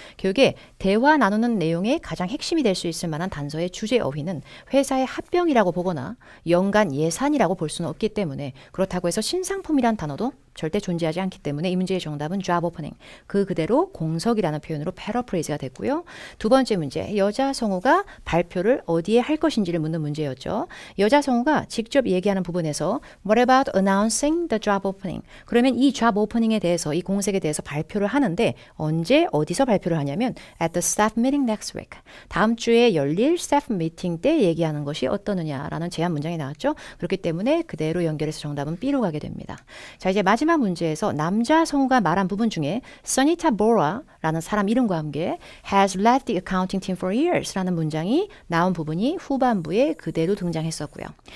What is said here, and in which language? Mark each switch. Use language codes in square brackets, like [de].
[ko] 교육에 대화 나누는 내용의 가장 핵심이 될 수 있을 만한 단서의 주제 어휘는 회사의 합병이라고 보거나 연간 예산이라고 볼 수는 없기 때문에 그렇다고 해서 신상품이란 단어도 절대 존재하지 않기 때문에 이 문제의 정답은 job opening. 그 그대로 공석이라는 표현으로 paraphrase가 됐고요. 두 번째 문제, 여자 성우가 발표를 어디에 할 것인지를 묻는 문제였죠. 여자 성우가 직접 얘기하는 부분에서 [en] What about announcing the job opening? [ko] 그러면 이 job opening에 대해서, 이 공석에 대해서 발표를 하는데 언제 어디서 발표를 하냐면 [en] at the staff meeting next week. [ko] 다음 주에 열릴 staff meeting 때 얘기하는 것이 어떠느냐라는 제안 문장이 나왔죠. 그렇기 때문에 그대로 연결해서 정답은 B로 가게 됩니다. 자, 이제 마지막 문제에서 남자 성우가 말한 부분 중에 Sonita Bora라는 사람 이름과 함께 [en] has led the accounting team for years [ko] 라는 문장이 나온 부분이 후반부에 그대로 등장했었고요.